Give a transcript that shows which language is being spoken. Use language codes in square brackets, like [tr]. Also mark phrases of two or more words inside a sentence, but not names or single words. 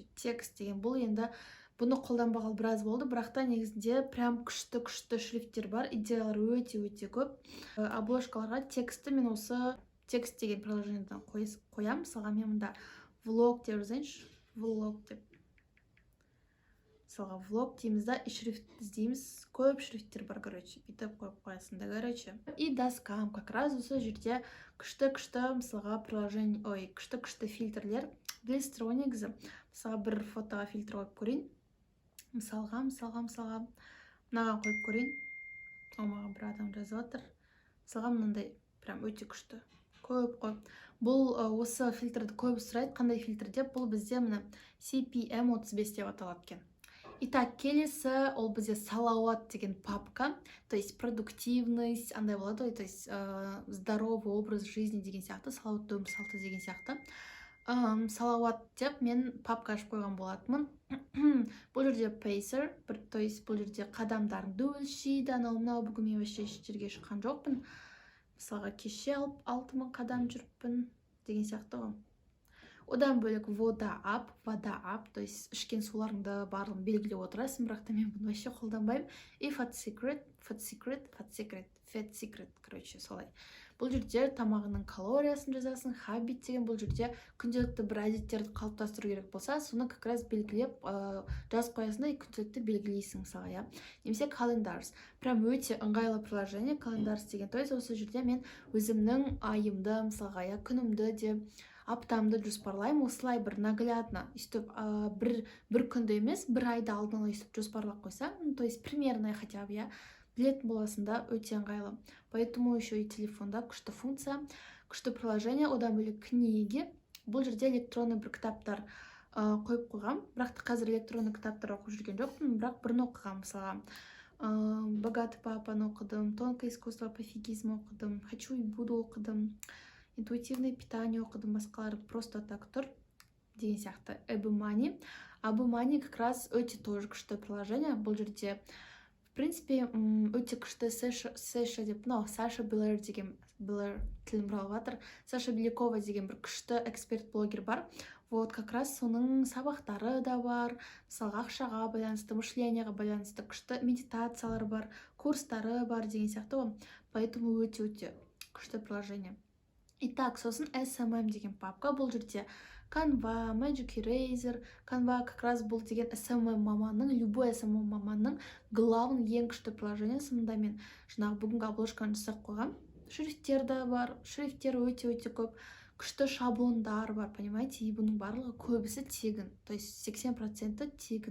[kk] Текст деген бұл енді бұны қолданбағалы біраз болды, бірақ та негізінде прям күшті шрифттер бар, идеялар өте көп. Обложкаларға тексті мен осы текст деген приложениеден қоям. Мысалға мен мұнда влог деп жазайыншы. Влог деп. Мысалға влог дейміз да, и шрифт іздейміз. Көп шрифттер бар, короче. Бүйтіп қойып қоясың да, короче. [ru] И доскам, как раз [kk] осы жерде күшті мысалға приложение, күшті фильтрлер. Білесіздер ғой негізі. Мысалға бір фотоға фильтр қойып көрейін. Мысалға мынаған қойып көрейін. Маған бір адам жазып отыр. Мысалға мынандай прям өте күшті. Көп қой. Бұл осы фильтрді көп сұрайды. Қандай фильтр деп? Бұл бізде мына CPM35 деп аталады екен. Итак, келесі ол бізде салауат деген папка, [ru] то есть продуктивность, [kk] андай болады ғой, [ru] то есть здоровый образ жизни [kk] деген сияқты, салауатты өмір салты деген сияқты. Салауат деп мен папка ашып қойған болатынмын. Бұл жерде pacer, [ru] то есть [kk] бұл жерде қадамдарыңды өлшейді, анау бүгін мен вообще жерге шыққан жоқпын. Мысалға кеше 6000 қадам жүріппін деген сияқты ғой. Одан бөлек вода ап, [ru] то есть [kk] ішкен суларыңды барлығын белгілеп отырасың, бірақ та мен бұны вообще қолданбаймын. И fat secret, короче, солай. Бұл жерде тамағының калориясын жазасың, хабит деген бұл жерде күнделікті бір әдеттерді қалыптастыру керек болса, соны [ru] как раз [kk] белгілеп жазып қоясың да, күнделікті белгілейсің мысалға, я. Немесе calendars. Прям өте ыңғайлы приложение calendars деген. [ru] То есть [kk] осы жерде мен өзімнің айымды мысалға, я, күнімді де аптамды жоспарлаймын, осылай бір наглядно, өйстіп бір күнді емес, бір айды алдын ала өйстіп жоспарлап қойсаң, [ru] то есть примерно хотя бы, я, [kk] білетін боласында өте ыңғайлы. [ru] Поэтому еще и [kk] телефонда күшті функция, күшті приложение. Одан бөлек книги. Бұл жерде электронный бір кітаптар қойып қойғам, бірақ та қазір электронный кітаптар оқып жүрген жоқпын, бірақ бірін оқығам, мысалға «Богатый папаны» оқыдым, «Тонкое искусство пофигизма» оқыдым, «Хочу и буду» оқыдым, «Интуитивное питание» оқыдым, басқалары [ru] просто так [kk] тұр деген сияқты. Abumani [ru] как раз [kk] өте тоже күшті приложение. Бұл жерде [ru] в принципе [kk] өте күшті Саша Белер деген, тілім бұралып жатыр, Саша Белякова деген бір күшті эксперт-блогер бар. [ru] Вот как раз [kk] соның сабақтары да бар, мысалға ақшаға байланысты, мышленияға байланысты күшті медитациялар бар, курстары бар деген сияқты. Поэтому өте күшті приложение. Итак, сосын SMM деген папка. Бұл жерде Canva, Magic Eraser. Canva [ru] как раз [kk] бұл деген SMM маманның, любой SMM маманның главный ең күшті приложение. Сымында мен жаңағы бүгінгі обложканы жасап қойғам. Шрифттер да бар, шрифттер өте көп. Күшті шаблондар бар, понимаете? И бұның барлығы көбісі тегін. То есть 80% тегін.